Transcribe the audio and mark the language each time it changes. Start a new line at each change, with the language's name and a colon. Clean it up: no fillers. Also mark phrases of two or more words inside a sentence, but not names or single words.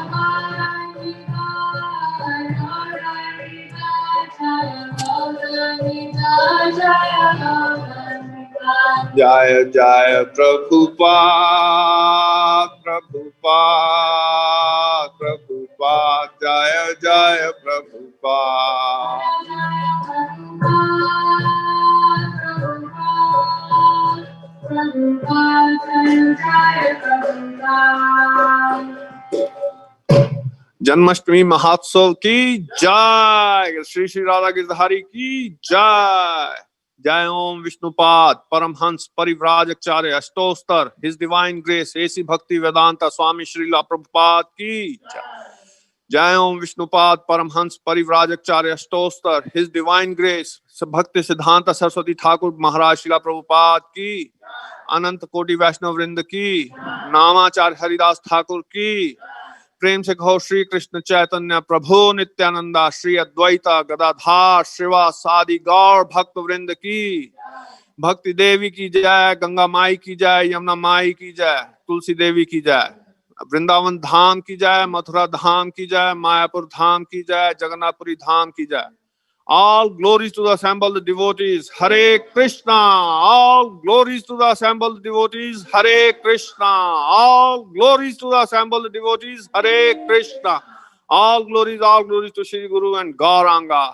Sanskrit: जय जय प्रभुपाद, प्रभुपाद, प्रभुपाद, जय जय प्रभुपाद.
Hindi: जन्माष्टमी महोत्सव की जय, श्री श्री राधा गिरधारी की जय। जय ओम विष्णुपाद परमहंस परिव्राजकाचार्य अष्टोत्तर
English: His Divine Grace
Hindi: एसी भक्ति वेदांता स्वामी श्रीला प्रभुपाद की जय। जय ओम विष्णुपाद परमहंस परिव्राजकाचार्य अष्टोत्तर
English: His Divine Grace
Hindi: भक्ति सिद्धांत सरस्वती ठाकुर महाराज श्रीला प्रभुपाद की, अनंत कोटि वैष्णव वृंद की, नामाचार्य हरिदास ठाकुर की। प्रेम से कहो श्री कृष्ण चैतन्य प्रभु नित्यानंदा, श्री अद्वैता गदाधार श्रीवास आदि गौर भक्त वृंद की। भक्ति देवी की जय, गंगा माई की जय, यमुना माई की जय, तुलसी देवी की जय, वृंदावन धाम की जय, मथुरा धाम की जय, मायापुर धाम की जय, जगन्नाथपुरी धाम की जय।
English: All glories to the assembled devotees. Hare Krishna. All glories to the assembled devotees. Hare Krishna. All glories to the assembled devotees. Hare Krishna. All glories to Shri Guru and Gauranga.